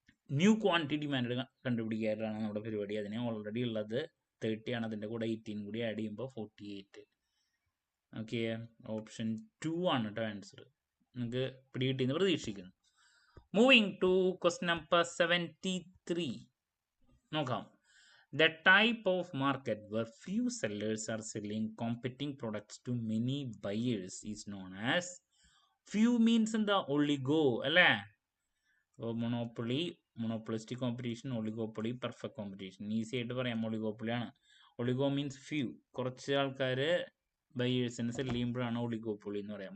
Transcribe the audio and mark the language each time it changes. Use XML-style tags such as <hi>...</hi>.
<ml>New quantity demand കണ്ടുപിടിക്കാനാണ് നമ്മുടെ പരിപാടി. അതിന് ഓൾറെഡി ഉള്ളത് 30 ആണ്. അതിൻ്റെ കൂടെ 18 കൂടി ആഡ് ചെയ്യുമ്പോൾ 48. ഓക്കെ, ഓപ്ഷൻ 2 ആണ് കേട്ടോ ആൻസർ. നിങ്ങൾക്ക് പിടികിട്ടിയെന്ന് പ്രതീക്ഷിക്കുന്നു. Moving to question number 73. നോക്കാം.</ml> <en>The type of market where few sellers are selling competing products to many buyers is known as. Few means എന്താ?</en> <ml>ഒളിഗോ അല്ലേ. അപ്പോൾ monopoly, monopolistic competition, oligopoly, perfect competition. Easy ആയിട്ട് പറയാം ഒളിഗോപ്പൊളിയാണ്. Oligo means few, കുറച്ച് ആൾക്കാർ ബയേഴ്സിന് cell ചെയ്യുമ്പോഴാണ് oligopoly എന്ന് പറയാം.</ml>